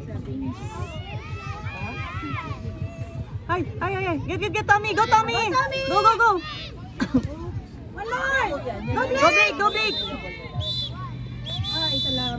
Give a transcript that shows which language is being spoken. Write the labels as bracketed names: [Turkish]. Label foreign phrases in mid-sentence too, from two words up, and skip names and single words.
[English] Ay. Get, Tommy. Go, Tommy. Go. One more! Go big. [Filipino] Ay, salamat.